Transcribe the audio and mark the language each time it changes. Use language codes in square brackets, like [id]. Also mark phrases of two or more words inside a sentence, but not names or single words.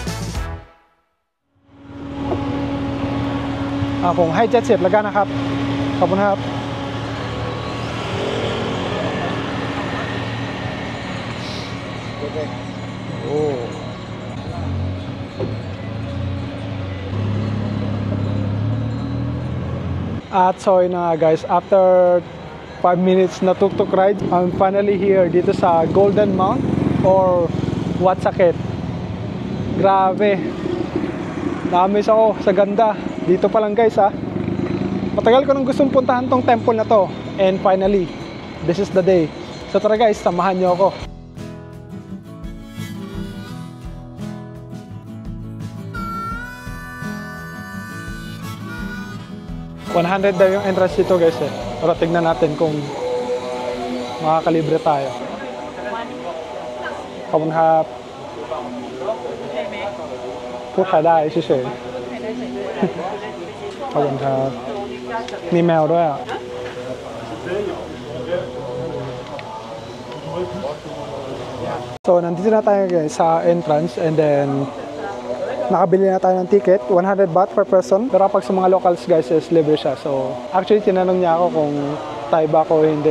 [th] ผมให้70แล้วกันนะครับ Kabunhap. Oh. [tl] At so yun na [en] guys, after 5 minutes na tuk-tuk ride, I'm finally here [tl] dito sa [en] Golden Mount or Watsakit. [tl] Grabe, na-amaze ako sa ganda dito pa lang guys ha. Matagal ko nang gustong puntahan tong temple na to, [en] and finally this is the day. [tl] So tara guys, samahan nyo ako. 100 daw yung entrance dito guys eh. Pero tignan natin kung makakalibre tayo. Kabunhap. Puta isi siya. Kabunhap. Ni mèoด้วยอ่ะ. So nandito na tayo guys sa entrance, [en] and then [tl] nakabili na tayo ng ticket, [en] 100 baht per person. [tl] Pero pag sa mga locals guys is libre siya. So actually tinanong niya ako kung Thai ba ako o hindi.